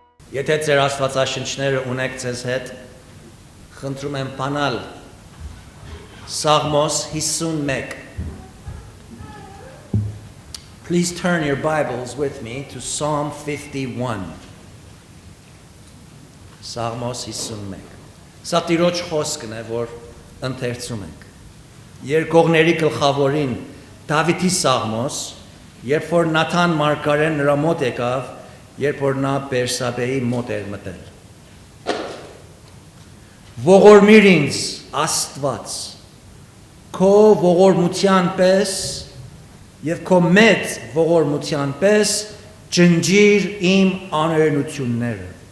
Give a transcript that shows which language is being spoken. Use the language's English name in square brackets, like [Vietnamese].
[Armenian] Եթե ձեր աստվածաշնչները ունեք ձեզ հետ, խնդրում եմ բանալ Սաղմոս 51. [English] Please turn your Bibles with me to Psalm 51. [Armenian] Սաղմոս 51. Սա Տիրոջ խոսքն է, որ ընթերցում ենք։ Երկողների գլխավորին Դավիթի Սաղմոս, երբ որ Նաթան մարգարեն նրա մոտ եկավ, երբ որ նա Բերսաբեի մոտ էր մտել։ Ողորմիր ինձ Աստված, քո ողորմության պես եւ քո մեծ ողորմության պես ջնջիր իմ անօրենությունները։